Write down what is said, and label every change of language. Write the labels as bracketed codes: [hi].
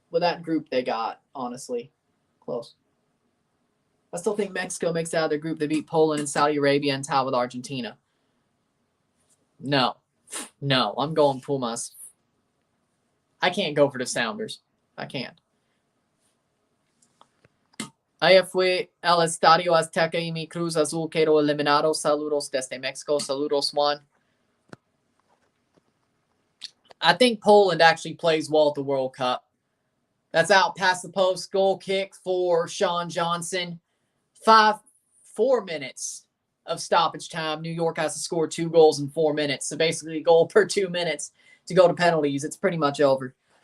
[en] with that group they got, honestly. Close. I still think Mexico makes it out of their group. They beat Poland and Saudi Arabia and tie with Argentina. No, I'm going Pumas. I can't go for the Sounders. I can't. [es] Ayer fue al Estadio Azteca y mi Cruz Azul quedó eliminado. Saludos desde Mexico. Saludos, Juan. [en] I think Poland actually plays well at the World Cup. That's out past the post. Goal kick for Sean Johnson. 4 minutes of stoppage time. New York has to score 2 goals in 4 minutes. So basically a goal per 2 minutes to go to penalties. It's pretty much over.